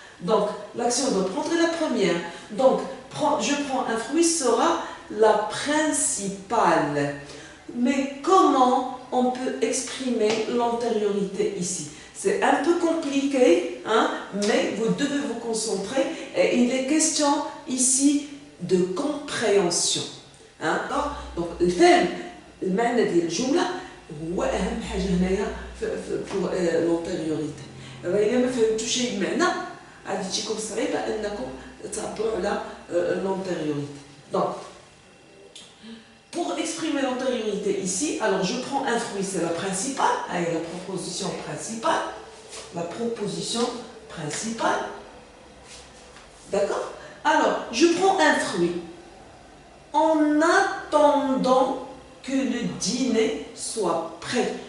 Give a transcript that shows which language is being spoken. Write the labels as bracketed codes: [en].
[fr] Donc, l'action de prendre est la première. Donc, je prends un fruit sera la principale. Mais comment on peut exprimer l'antériorité ici? C'est un peu compliqué, hein, mais vous devez vous concentrer. Et il est question ici de compréhension. Hein? [ar] Donc, الفهم المعنى ديال الجملة هو أهم حاجة هنايا [fr] pour l'antériorité. [ar] إذا ما فهمتوش شي المعنى غادي تجيكم صعيبة أنكم تعبروا على l'antériorité. [fr] Donc, pour exprimer l'antériorité ici, alors je prends un fruit, c'est la principale, avec la proposition principale. La proposition principale. D'accord? Alors, je prends un fruit en attendant que le dîner soit prêt.